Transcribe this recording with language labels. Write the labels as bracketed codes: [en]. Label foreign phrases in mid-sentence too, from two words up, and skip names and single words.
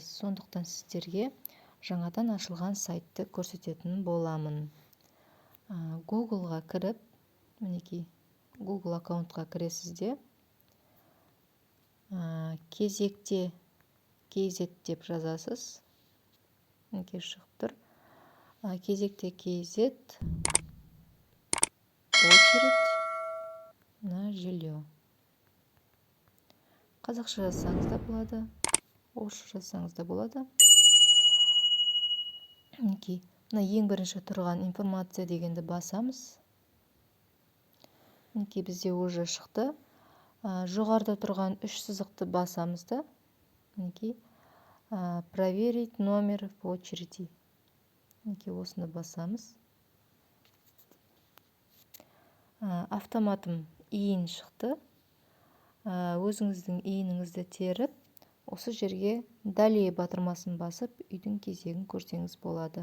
[kk] Сондықтан сіздерге жаңадан ашылған сайтты көрсететін боламын. Google-ға кіріп, мінекей Google аккаунтқа кіресізде, кезекте kz деп жазасыз. Мінекей шығып тұр. [ru] Кезекте kz, очередь на жилье. [kk] Қазақша жазсаңыз да болады, орысша жазсаңыз да болады. Мінекей, мына ең бірінші тұрған информация дегенді басамыз. Мінекей бізде уже шықты. Жоғарыда тұрған 3 сызықты басамыз да. Мінекей, [ru] проверить номер в очереди. [kk] Мінекей, осыны басамыз. Автоматым иін шықты. Өзіңіздің иініңізді теріп, осы жерге далее батырмасын басып, үйдің кезегін көрсеңіз болады.